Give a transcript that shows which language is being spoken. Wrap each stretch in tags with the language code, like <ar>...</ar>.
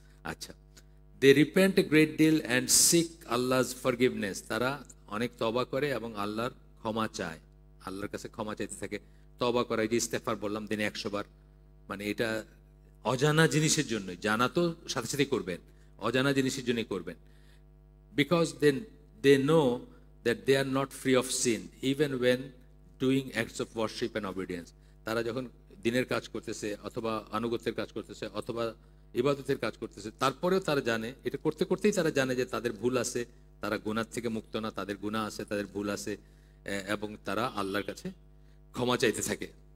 <en>আচ্ছা, they repent a great deal and seek Allah's forgiveness.</en> <bn>তারা অনেক তওবা করে এবং আল্লাহর ক্ষমা চায়, আল্লাহর কাছে ক্ষমা চাইতে থাকে। তওবা করা, যে ইস্তেগফার বললাম দিনে 100 বার, মানে এটা অজানা জিনিসের জন্য, জানা তো সাথে সাথে করবেন, অজানা জিনিসের জন্যই করবেন।</bn> <en>Because then they know that they are not free of sin even when doing acts of worship and obedience.</en> <bn>তারা যখন দিনের কাজ করতেছে, অথবা আনুগত্যের কাজ করতেছে, অথবা ইবাদতের কাজ করতেছে, তারপরেও তারা জানে, এটা করতে করতেই তারা জানে যে তাদের ভুল আছে, তারা গুনাহ থেকে মুক্ত না, তাদের গুনাহ আছে, তাদের ভুল আছে, এবং তারা আল্লাহর কাছে ক্ষমা চাইতে থাকে।</bn>